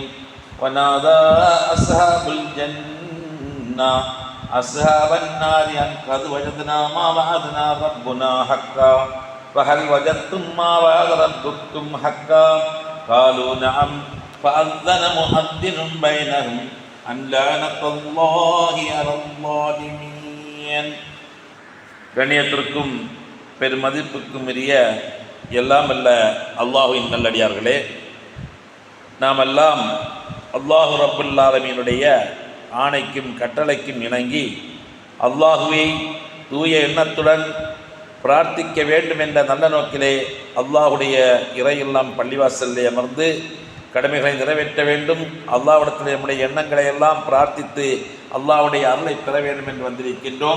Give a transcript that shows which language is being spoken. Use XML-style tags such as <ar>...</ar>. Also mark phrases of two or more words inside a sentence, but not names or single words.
<ar>ونادى أصحاب الجنة أصحاب النار أن قد وجدنا ما وعدنا ربنا حقا فهل وجدتم ما وعد ربكم حقا قالوا نعم فأذن مؤذن بينهم أن لعنة الله على الظالمين.</ar> <ta>கண்ணியத்திற்கும் பெருமதிப்புக்கும் உரிய எல்லாம் அல்ல அல்லாஹ்வின் நல்லடியார்களே, நாம் எல்லாம் அல்லாஹ் ரப்புல் ஆலமீனுடைய ஆணைக்கும் கட்டளைக்கும் இணங்கி அல்லாஹுவை தூய எண்ணத்துடன் பிரார்த்திக்க வேண்டும் என்ற நல்ல நோக்கிலே அல்லாஹுடைய இறையெல்லாம் பள்ளிவாசலிலே அமர்ந்து கடமைகளை நிறைவேற்ற வேண்டும், அல்லாஹ்விடத்தில் நம்முடைய எண்ணங்களை எல்லாம் பிரார்த்தித்து அல்லாஹ்வுடைய அருளை பெற வேண்டும் என்று வந்திருக்கின்றோம்.</ta>